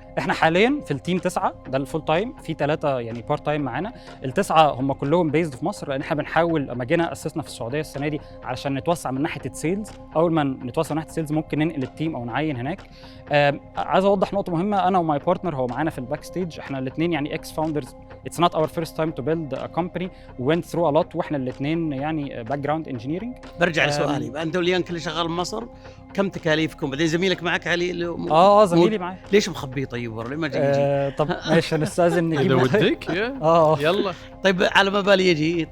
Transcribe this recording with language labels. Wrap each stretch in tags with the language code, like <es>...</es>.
<ar>احنا حاليا في التيم 9، ده الفول تايم، في 3 يعني بارت تايم معانا. ال9 هم كلهم بيزد في مصر، لان احنا بنحاول لما جينا اسسنا في السعوديه السنه دي علشان نتوسع من ناحيه السيلز. اول ما نتوسع من ناحيه السيلز ممكن ننقل التيم او نعين هناك. عايز اوضح نقطه مهمه، انا وماي بارتنر هو معانا في الباك ستيج، احنا الاثنين يعني اكس فاوندرز</ar> <en>it's not our first time to build a company. We went through a lot</en> <ar>واحنا الاثنين يعني</ar> <en>Background engineering.</en> <ar>برجع لسؤالي، انت واليان كل شغال بمصر، كم تكاليفكم؟ بعدين زميلك معك علي زميلي معي. ليش مخبيه طيب ورا؟ ليه ما يجي؟ طب ماشي نستاذن نجيب اذا ودك يلا. طيب على ما بالي يجي.</ar>